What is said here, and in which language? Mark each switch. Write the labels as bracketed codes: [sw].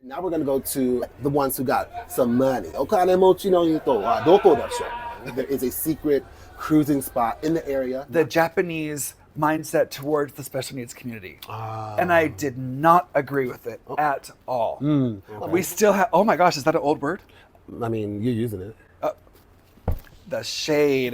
[en] Now we're going to go to the ones who got some money. [ja] お金持ちの人はどこでしょう? [en] There is a secret cruising spot in the area. The Japanese mindset towards the special needs community. And I did not agree with it at all. Okay. We still have, oh my gosh, is that an old word? I mean, you're using it. The shade.